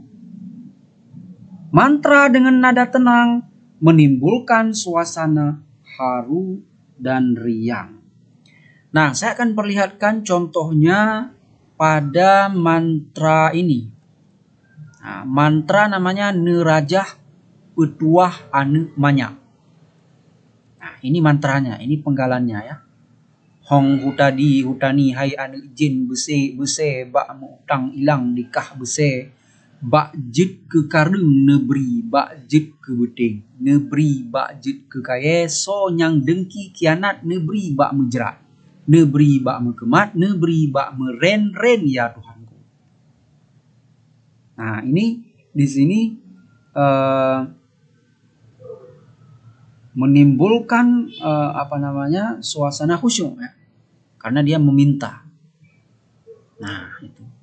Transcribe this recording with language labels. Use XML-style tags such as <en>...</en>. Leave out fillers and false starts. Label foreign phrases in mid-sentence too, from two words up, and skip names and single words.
<id>Mantra dengan nada tenang menimbulkan suasana haru dan riang. Nah, saya akan perlihatkan contohnya pada mantra ini. Nah, mantra namanya Nerajah Petuah Anu Manyak. Nah, ini mantranya, ini penggalannya ya.</id> <ms>Hong hutani hai anu jin bese bak mutang ilang dikah bese bak jit ke karung neberi bak jit ke beting neberi bak jit ke kaye so nyang dengki kianat neberi bak menjerat neberi bak mekemat neberi bak meren ya Tuhanku.</ms> <id>Nah, ini di sini menimbulkan suasana khusyuk ya. Karena dia meminta. Nah, itu.</id>